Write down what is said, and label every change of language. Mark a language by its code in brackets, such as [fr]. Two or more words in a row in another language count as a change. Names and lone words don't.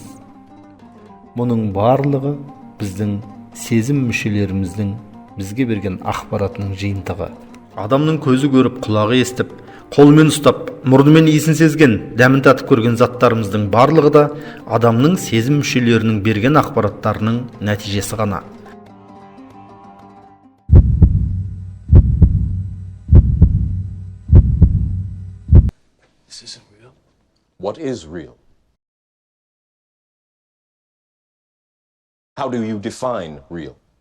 [kk] Мұның барлығы біздің сезім мүшелеріміздің бізге берген ақпаратының жиынтығы. Адамның көзі көріп, құлағы естіп, қолымен ұстап, мұрнымен иісін сезген, дәмін татып көрген заттарымыздың барлығы да адамның сезім мүшелерінің берген ақпараттарының нәтижесі ғана. [en] This isn't real. What is real? How do you define real?